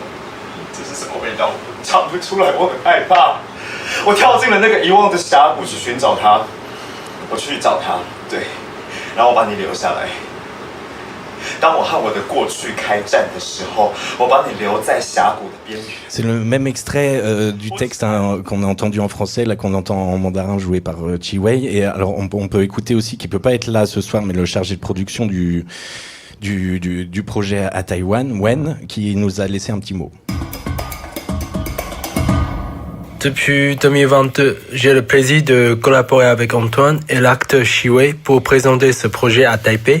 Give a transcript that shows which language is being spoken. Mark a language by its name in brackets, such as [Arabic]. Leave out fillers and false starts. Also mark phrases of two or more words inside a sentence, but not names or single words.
[Chinese] 这是什么味道？我尝不出来，我很害怕。我跳进了那个遗忘的峡谷去寻找他，我去找他，对，然后我把你留下来。当我和我的过去开战的时候，我把你留在峡谷的边缘。 [French] C'est le même extrait du texte qu'on a entendu en français, là qu'on entend en mandarin joué par Chi Wei. Et alors on peut écouter aussi, qui peut pas être là ce soir, mais le chargé de production du projet à Taïwan, Wen, qui nous a laissé un petit mot. Depuis 2022, j'ai le plaisir de collaborer avec Antoine et l'acteur Chi Wei pour présenter ce projet à Taipei.